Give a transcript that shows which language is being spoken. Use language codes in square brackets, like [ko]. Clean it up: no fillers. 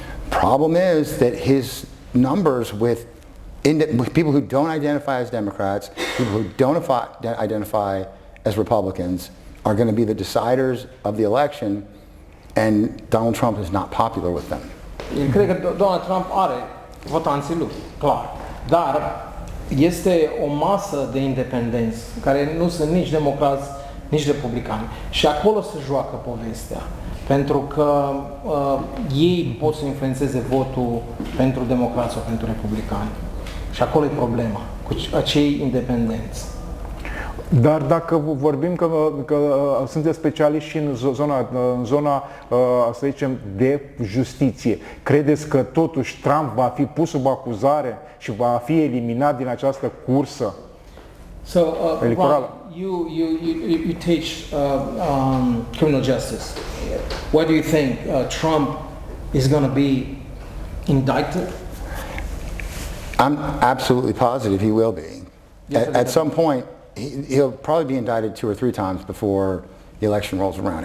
[en] Problem is that his numbers with people who don't identify as Democrats, people who don't identify as Republicans, are going to be the deciders of the election, and Donald Trump is not popular with them. [ro] Eu cred că Donald Trump are votanții lui, clar, dar este o masă de independenți care nu sunt nici democrați, nici republicani. Și acolo se joacă povestea. Pentru că ei pot să influențeze votul pentru democrați sau pentru republicani. Și acolo e problema, cu acei independenți. Dar dacă vorbim că sunteți specialiști și în zona, să zicem, de justiție, credeți că totuși Trump va fi pus sub acuzare și va fi eliminat din această cursă electorală? [en] You teach criminal justice. What do you think? Trump is going to be indicted? I'm absolutely positive he will be. At some point, he'll probably be indicted 2 or 3 times before the election rolls around.